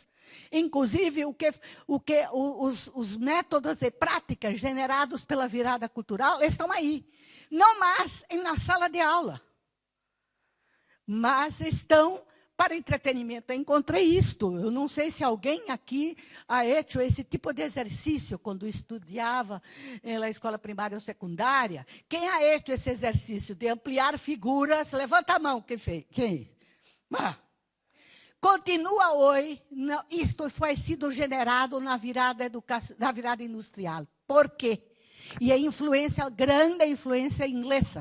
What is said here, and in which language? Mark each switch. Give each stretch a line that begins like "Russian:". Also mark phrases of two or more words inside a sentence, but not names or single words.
Portuguese: Inclusive, os métodos e práticas generados pela virada cultural estão aí. Não mais na sala de aula, mas estão para entretenimento. Eu encontrei isto. Eu não sei se alguém aqui
Spanish: ha hecho
Portuguese: esse tipo de exercício quando estudava na escola primária ou secundária. Quem
Spanish: ha hecho
Portuguese: esse exercício de ampliar figuras? Levanta a mão. Quem? Continua hoje. Isto foi sido generado na virada industrial. Por quê? E a grande influência inglesa.